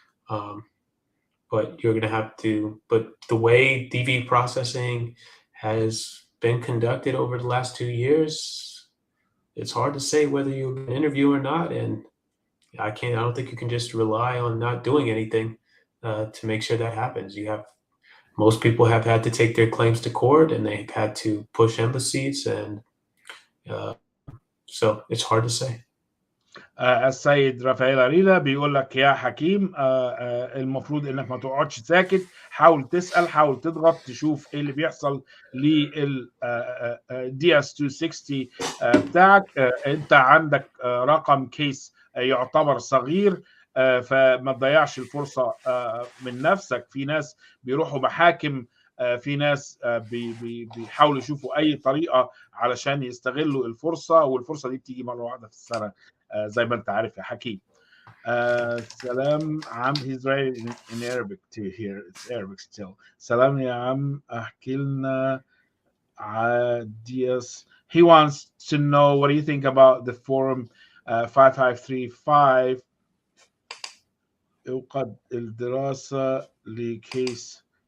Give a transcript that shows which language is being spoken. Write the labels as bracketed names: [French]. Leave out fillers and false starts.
[English] But you're going to have to. But the way DV processing has been conducted over the last 2 years, it's hard to say whether you'll get an interview or not. And I don't think you can just rely on not doing anything to make sure that happens. Most people have had to take their claims to court, and they've had to push embassies, and so it's hard to say. [Arabic] السيد رافائيل أرينا بيقول لك يا حكيم المفروض انك ما تقعدش ساكت، حاول تسأل، حاول تضغط، تشوف ايه اللي بيحصل لل DS-260 بتاعك. انت عندك رقم كيس يعتبر صغير، فما تضيعش الفرصة من نفسك. في ناس بيروحوا محاكم، في ناس بيحاولوا يشوفوا اي طريقة علشان يستغلوا الفرصة، والفرصة دي بتيجي مرة واحدة في السنة زي ما انت عارف يا حكيم. سلام عم. [English] He's writing in Arabic too here. It's Arabic still. [Arabic] سلام يا عم، احكي لنا عاديس. [English] He wants to know what do you think about the form 5535 [Arabic] يوقد الدراسة لكيس.